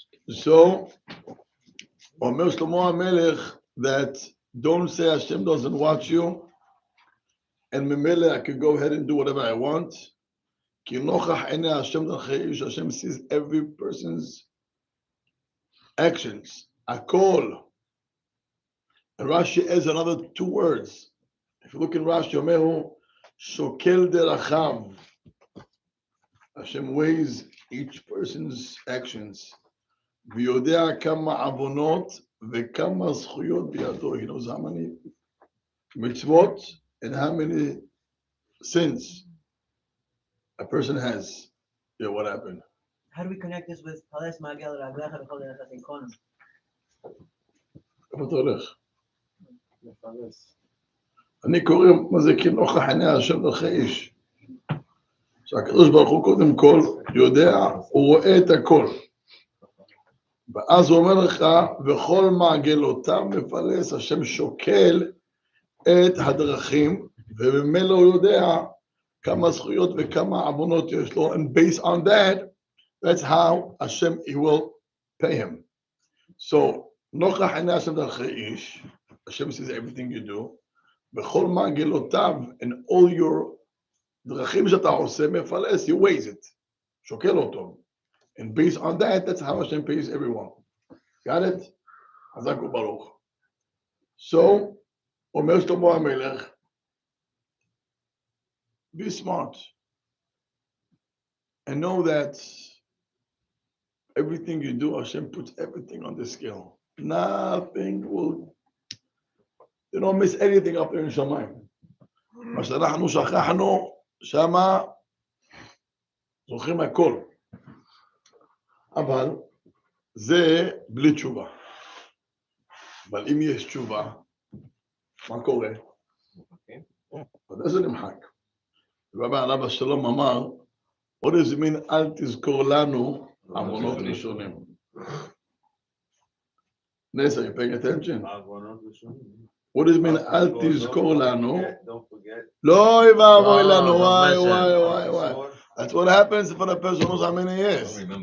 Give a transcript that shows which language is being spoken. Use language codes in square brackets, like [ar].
[en] So, [he] אומר שלמה המלך [en] that don't say Hashem doesn't watch you and [he] ממילא [en] I can go ahead and do whatever I want. [he] כי נוכח עיני השם דרכי איש, [en] Hashem sees every person's actions. [he] הכל. [en] And Rashi adds another two words. If you look in Rashi, [he] אומרו, שוקל דרכיו. [en] Hashem weighs each person's actions. [he] ויודע כמה עוונות וכמה זכויות בידו. [en] He knows how many mitzvot and how many sins a person has. Yeah, what happened? How do we connect this with [he] Pales Magel Raglecha B'chol Derech Inkonim? איפה אתה הולך? אני קורא מה זה כי נוכח עיני השם דרכי איש. שהקדוש ברוך הוא קודם כל יודע, הוא רואה את הכל. ואז הוא אומר לך, וכל מעגלותיו מפלס, השם שוקל את הדרכים, ובמילא הוא יודע כמה זכויות וכמה עוונות יש לו, [en] and based on that, that's how Hashem, he will pay him. So, [he] נוכח עיני השם דרכי איש, [en] Hashem sees everything you do, [he] בכל מעגלותיו, [en] and all your [he] דרכים שאתה עושה, מפלס, [en] he weighs it, [he] שוקל אותו. [en] And based on that, that's how Hashem pays everyone. Got it? [he] חזק וברוך. [en] So, [he] אומר שלמה המלך, [en] be smart and know that everything you do, Hashem puts everything on the scale. Nothing will, you don't miss anything up there in Shamayim. [he] מה שאנחנו שכחנו, שמה זוכרים הכל. אבל זה בלי תשובה. אבל אם יש תשובה, מה קורה? זה נמחק. רבי עליו השלום אמר, [en] what does it mean, [he] אל תזכור לנו עוונות ראשונים. [en] נס, are you paying attention? What does it mean, [he] אל תזכור לנו? לא יבואי לנו, [en] why? That's what happens for the person who's how many years.